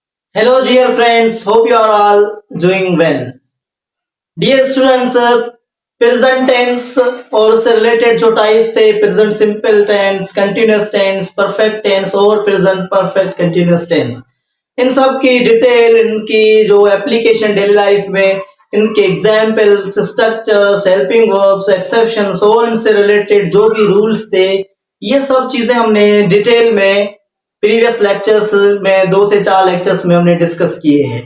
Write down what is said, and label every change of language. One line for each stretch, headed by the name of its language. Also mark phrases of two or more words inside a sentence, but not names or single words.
English: Hello, dear friends. Hope you are all doing well. Dear students, present tense
Hindi: और उससे related जो types थे
English: present simple tense, continuous tense, perfect tense और present perfect continuous tense.
Hindi: इन सब की डिटेल, इनकी जो
English: application daily life
Hindi: में, इनके
English: examples, structures, helping verbs, exceptions
Hindi: और इनसे रिलेटेड जो भी रूल्स थे, ये सब चीजें हमने डिटेल में
English: previous lectures
Hindi: में 2 से 4 लेक्चर्स में हमने डिस्कस किए हैं।